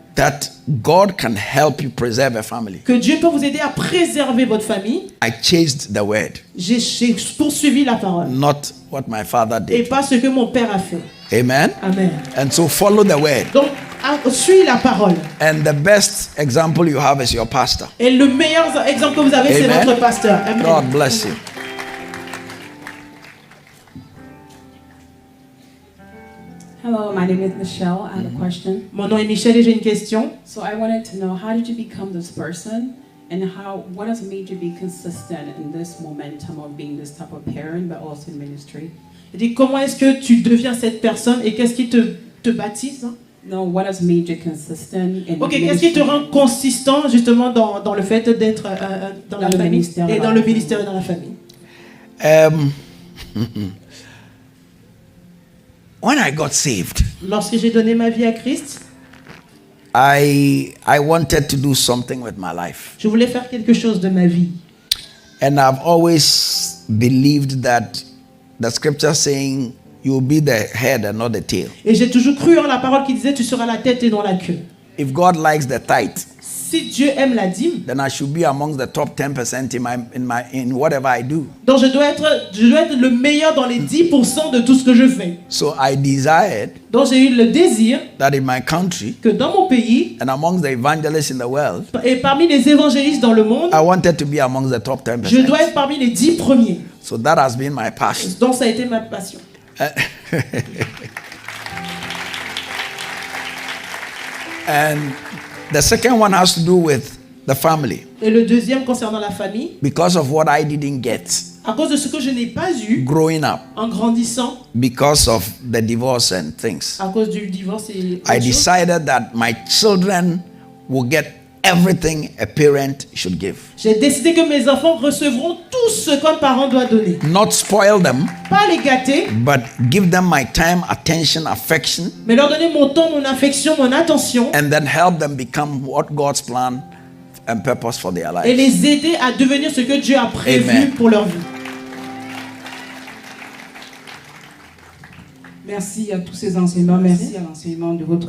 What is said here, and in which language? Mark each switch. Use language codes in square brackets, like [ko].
[en] that God can help you preserve a family, [fr] que Dieu peut vous aider à préserver votre famille, [en] I chased the Word, [fr] j'ai poursuivi la parole [en] not what my father [fr] et [en] did. [fr] pas ce que mon père a fait. [en] Amen. [fr] Amen. [en] And so follow the Word. [fr] Donc, suis la parole. [en] And the best example you have is your pastor. [fr] Et le meilleur exemple que vous avez, c'est [en] Amen. [fr] votre pasteur. Amen. [en] God bless you. Hello, my name is Michelle. I have a question. [fr] Mon nom est Michel et j'ai une question. [en] So I wanted to know, how did you become this person, and what has made you be consistent in this momentum of being this type of parent, but also in ministry? [fr] Il dit, comment est-ce que tu deviens cette personne et qu'est-ce qui te baptise? [en] No, what has made you consistent in [fr] Ok, [en] ministry? [fr] qu'est-ce qui te rend consistant justement dans le fait d'être dans la le famille ministère, et dans le ministère et dans la famille? [en] When I got saved, [fr] Lorsque j'ai donné ma vie à Christ, [en] I wanted to do something with my life. [fr] je voulais faire quelque chose de ma vie. [en] And I've always believed that the scripture saying you will be the head and not the tail. [fr] Et j'ai toujours cru en la parole qui disait tu seras la tête et non la queue. [en] If God likes the tithe, [fr] Si Dieu aime la dîme, [en] then I should be amongst the top 10% in whatever I do. [fr] donc je dois être le meilleur dans les 10% de tout ce que je fais. [en] So I desired [fr] Donc j'ai eu le désir [en] that in my country [fr] que dans mon pays [en] and amongst the evangelists in the world, [fr] et parmi les évangélistes dans le monde, [en] I wanted to be amongst the top [fr] je dois [en] 10%. [fr] être parmi les 10 premiers. [en] So that has been my passion. [fr] Donc ça a été ma passion. [en] And the second one has to do with the family. [fr] Et le deuxième concernant la famille, [en] Because of what I didn't get [fr] à cause de ce que je n'ai pas eu [en] growing up, [fr] en grandissant, [en] because of the divorce and things, [fr] à cause du divorce et [en] I [fr] autre chose, [en] decided that my children will get everything a parent should give. [fr] j'ai décidé que mes enfants recevront tout ce qu'un parent doit donner. [en] Not spoil them, [fr] Pas les gâter, [en] but give them my time, attention, affection, [fr] mais leur donner mon temps, mon affection, mon attention [en] and then help them become what God's plan and purpose for their [fr] et [en] lives. [fr] les aider à devenir ce que Dieu a prévu Amen. pour leur vie. Merci à tous ces enseignements. Merci à l'enseignement de votre